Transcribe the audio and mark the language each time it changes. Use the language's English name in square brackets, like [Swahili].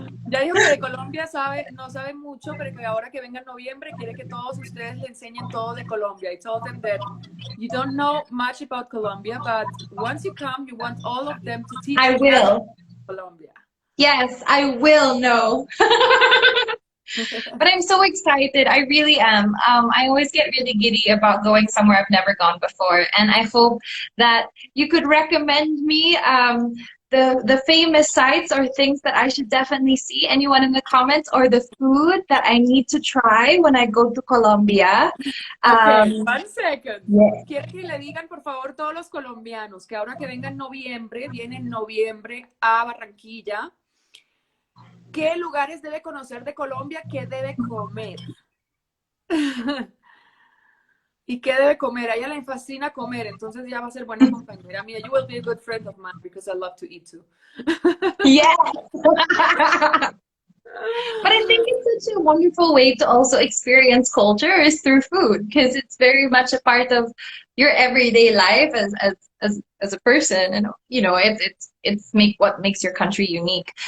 [Spanish] Ya dijo que de Colombia no sabe mucho, pero que ahora que venga en noviembre quiere que todos ustedes le enseñen todo de Colombia. [English] I told them that you don't know much about Colombia, but once you come, you want all of them to teach I you will. Colombia. Yes, I will know. But I'm so excited. I really am. I always get really giddy about going somewhere I've never gone before. And I hope that you could recommend me the famous sites or things that I should definitely see? Anyone in the comments, or the food that I need to try when I go to Colombia? Okay, 1 second. Yeah. [Spanish] Quiero que le digan, por favor, todos los colombianos, que ahora que venga en noviembre, viene en noviembre a Barranquilla, ¿qué lugares debe conocer de Colombia? ¿Qué debe comer? ¿Y qué debe comer? A ella le fascina comer, entonces ya va a ser buena compañera mía. [English] You will be a good friend of mine because I love to eat too. Yeah. But I think it's such a wonderful way to also experience culture is through food, because it's very much a part of your everyday life as a person, and you know it's make what makes your country unique.